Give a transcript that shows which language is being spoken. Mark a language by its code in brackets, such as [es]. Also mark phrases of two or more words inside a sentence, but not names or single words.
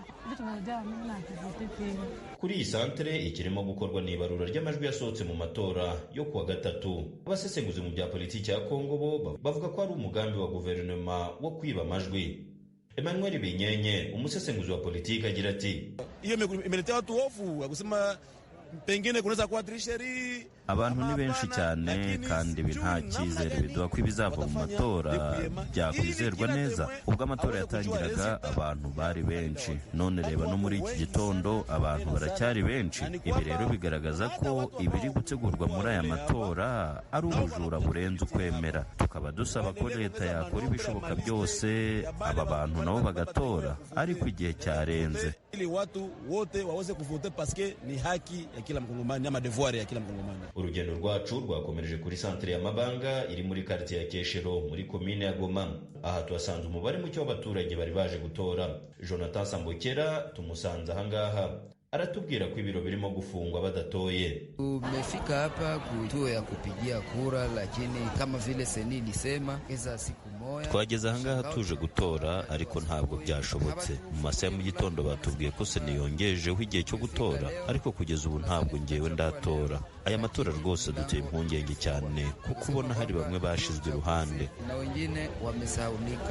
[rw] Kuri iyi santere ikirimo gukorwa n'ibarura ry'amajwi yasohotse mu matora yo kuwa gatatu. Abasesenguzi mu bya politiki ya Kongo bo bavuga ko ari umugambi wa guverinoma wo kwiba amajwi. Emmanuel Binyenye, umusesenguzi wa politiki, agira ati [sw] hiyo imeletea watu hofu ya kusema pengine kunaweza kuwa trisheri. [rw] Abantu ni benshi cyane kandi ibi nta cyizere biduha ko ibizava mu matora byakwizerwa neza. Ubwo amatora yatangiraga abantu bari benshi, none reba no muri iki gitondo abantu baracyari benshi. Ibi rero bigaragaza ko ibiri gutegurwa muri aya matora ari ubujura burenze ukwemera. Tukaba dusaba ko leta yakora ibishoboka byose aba bantu nabo bagatora, ariko igihe cyarenze. [sw] Ili watu wote waweze kuvote paske ni haki ya kila mkongomani ama devoir ya kila mkongomani. [rw] Urugendo rwacu rwakomereje kuri santere ya Mabanga iri muri quartier ya Keshero muri komine ya Goma. Aha tuhasanze umubare muke w'abaturage bari baje gutora. Jonathan Sambokera tumusanze ahangaha aratubwira ko ibiro birimo gufungwa badatoye. [sw] Tumefika hapa kutuo ya kupigia kura, lakini kama vile seni ilisema eza siku moja. [rw] Twageze ahangaha tuje gutora ariko ntabwo byashobotse. Mu masaha ya mu gitondo batubwiye ko seni yongejeho igihe cyo gutora, ariko kugeza ubu ntabwo ngewe ndatora. Aya matora rwose duteye impungenge cyane kuko ubona hari bamwe bashizwe iruhande [sw] na wengine wamesahaulika.